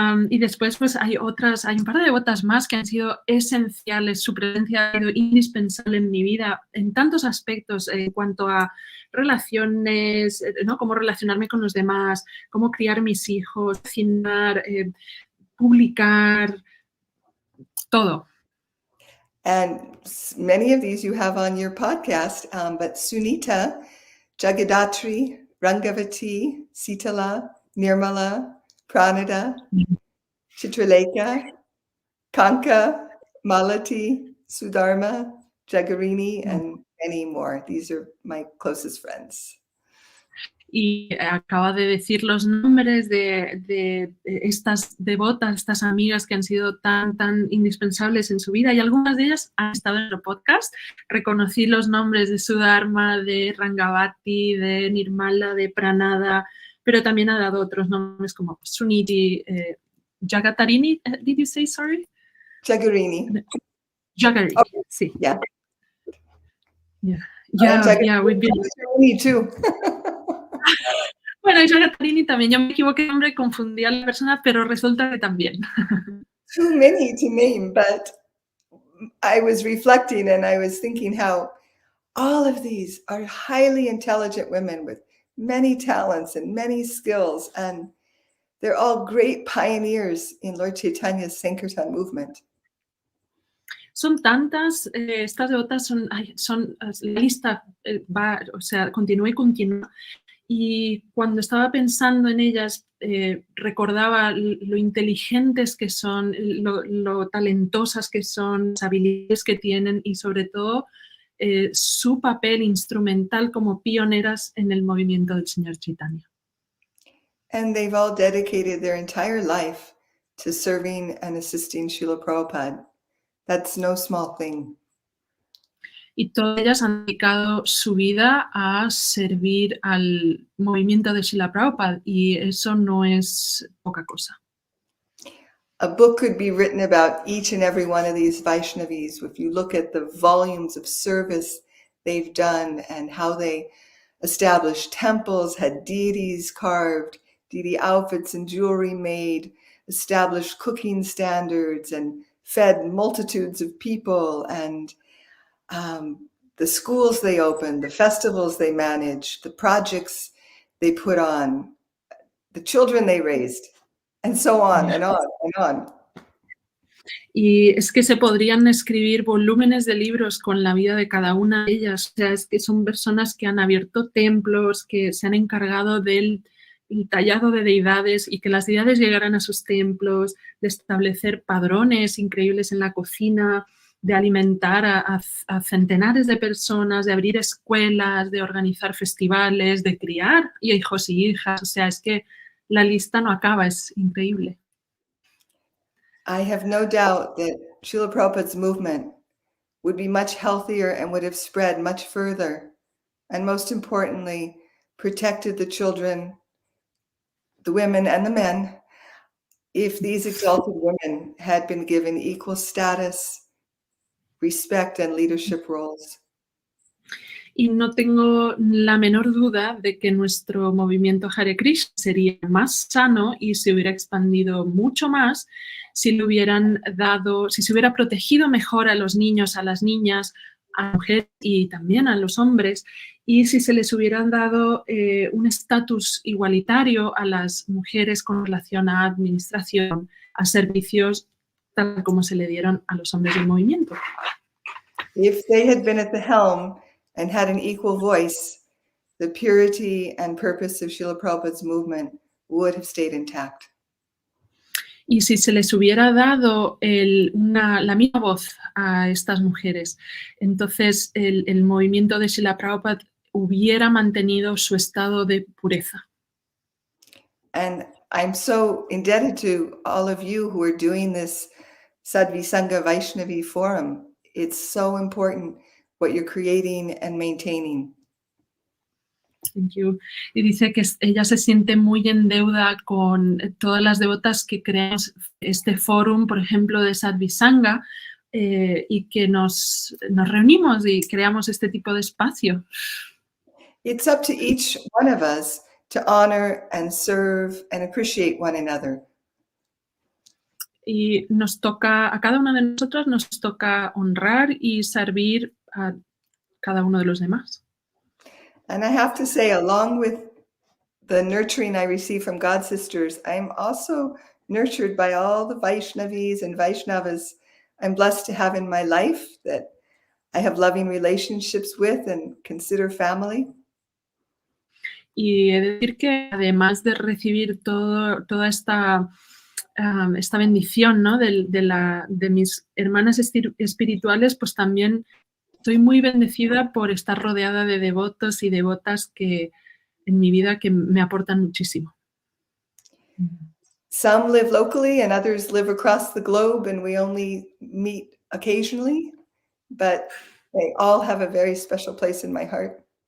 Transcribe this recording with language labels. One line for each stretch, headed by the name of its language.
Spanish: Y después pues hay un par de devotas más que han sido esenciales. Su presencia ha sido indispensable en mi vida en tantos aspectos en cuanto a relaciones, ¿no? Cómo relacionarme con los demás, cómo criar mis hijos, cocinar, publicar, todo.
English: And many of these you have on your podcast, but Sunita, Jagadatri, Rangavati, Sitala, Nirmala, Pranada, Chitraleka, Kanka, Malati, Sudharma, Jagarini, and many more. These are my closest friends.
Spanish: Y acaba de decir los nombres de estas devotas, estas amigas que han sido tan indispensables en su vida, y algunas de ellas han estado en el podcast. Reconocí los nombres de Sudharma, de Rangavati, de Nirmala, de Pranada, pero también ha dado otros nombres como Suniti, Jagatarini,
English: did you say, sorry? Jagarini. Jagarini, okay.
Spanish: Sí.
English: Yeah. Yeah, we've been... Me too.
Spanish: Bueno, Jagatarini también, yo me equivoqué de nombre, confundí a la persona, pero resulta que también.
English: Too many to name, but I was reflecting and I was thinking how all of these are highly intelligent women with many talents and many skills, and they're all great pioneers in Lord Chaitanya's Sankirtan movement.
Spanish: Son tantas, estas devotas son la lista va, o sea, continúa y continúa. Y cuando estaba pensando en ellas, recordaba lo inteligentes que son, lo talentosas que son, las habilidades que tienen y sobre todo su papel instrumental como pioneras en el movimiento del Señor Chaitanya.
English: And they've all dedicated their entire life to serving and assisting Srila Prabhupada. That's no small thing.
Spanish: Y todas ellas han dedicado su vida a servir al movimiento de Srila Prabhupada, y eso no es poca cosa.
English: A book could be written about each and every one of these Vaishnavis if you look at the volumes of service they've done and how they established temples, had deities carved, deity outfits and jewelry made, established cooking standards and fed multitudes of people, and the schools they opened, the festivals they managed, the projects they put on, the children they raised, and so on and on and on.
Spanish: Y es que se podrían escribir volúmenes de libros con la vida de cada una de ellas. O sea, es que son personas que han abierto templos, que se han encargado del tallado de deidades y que las deidades llegaran a sus templos, de establecer padrones increíbles en la cocina, de alimentar a centenares de personas, de abrir escuelas, de organizar festivales, de criar hijos y hijas. O sea, es que la lista no acaba, es increíble.
English: I have no doubt that Srila Prabhupada's movement would be much healthier and would have spread much further, and most importantly, protected the children, the women and the men, if these exalted women had been given equal status, respect, and leadership roles.
Spanish: Y no tengo la menor duda de que nuestro movimiento Hare Krishna sería más sano y se hubiera expandido mucho más si le hubieran dado, si se hubiera protegido mejor a los niños, a las niñas, a las mujeres y también a los hombres, y si se les hubieran dado un estatus igualitario a las mujeres con relación a administración, a servicios, tal como se le dieron a los hombres del movimiento.
English: If they had been at the helm and had an equal voice, the purity and purpose of Srila Prabhupada's movement would have stayed intact.
Spanish: Y si se les hubiera dado la misma voz a estas mujeres, entonces el movimiento de Srila Prabhupada hubiera mantenido su estado de pureza.
English: And I'm so indebted to all of you who are doing this Sadvisanga Vaishnavi Forum. It's so important what you're creating and maintaining. Thank you.
Spanish: Y dice que ella se siente muy en deuda con todas las devotas que crean este fórum, por ejemplo, de Sadvisanga, y que nos reunimos y creamos este tipo de espacio.
English: It's up to each one of us to honor and serve and appreciate one another.
Spanish: Y nos toca, a cada uno de nosotros nos toca honrar y servir a cada uno de los demás.
English: And I have to say, along with the nurturing I receive from God sisters, I'm also nurtured by all the Vaishnavis and Vaishnavas I'm blessed to have in my life that I have loving relationships with and consider family.
Spanish: Y he de decir que además de recibir toda esta bendición, ¿no? de mis hermanas espirituales, pues también estoy muy bendecida por estar rodeada de devotos y devotas que en mi vida que me aportan muchísimo.
English: Some live locally and others live across the globe, and we only meet occasionally, but they all have a very special place in my heart.